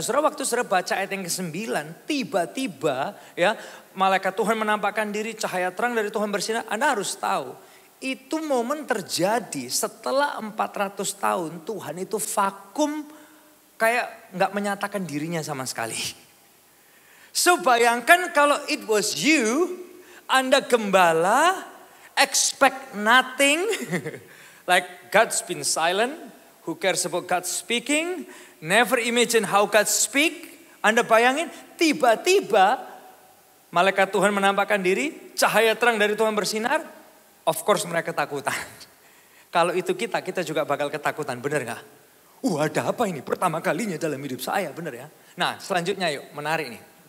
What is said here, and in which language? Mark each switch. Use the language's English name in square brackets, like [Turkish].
[Indonesian] Nah saudara, waktu saudara baca ayat yang ke-9, tiba-tiba ya malaikat Tuhan menampakkan diri, cahaya terang dari Tuhan bersinar. Anda harus tahu. Itu momen terjadi setelah 400 tahun Tuhan itu vakum kayak gak menyatakan dirinya sama sekali. [English] So [Indonesian] bayangkan kalau [English] it was you, [Indonesian] Anda gembala, [English] expect nothing. Like God's been silent, who cares about God speaking, never imagine how God speak. [Indonesian] Anda bayangin tiba-tiba malaikat Tuhan menampakkan diri, cahaya terang dari Tuhan bersinar. [English] Of course [Indonesian] mereka ketakutan. Kalau itu kita juga bakal ketakutan, bener gak? Ada apa ini? Pertama kalinya dalam hidup saya, bener ya? Nah selanjutnya yuk, menarik nih.